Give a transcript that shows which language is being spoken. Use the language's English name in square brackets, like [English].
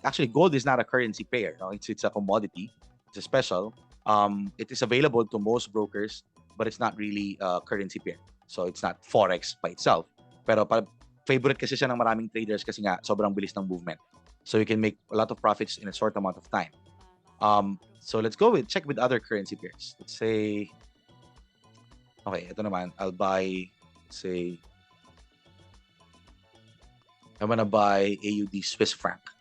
[English] Actually, gold is not a currency pair. No? It's a commodity. It's a special. It is available to most brokers, but it's not really a currency pair. So, it's not Forex by itself. [Filipino] Pero favorite kasi siya ng maraming traders kasi nga sobrang bilis ng movement. [English] So, you can make a lot of profits in a short amount of time. So, let's go check with other currency pairs. Let's say, okay, [Filipino] ito naman. [English] I'll buy, say, I'm gonna buy AUD Swiss franc.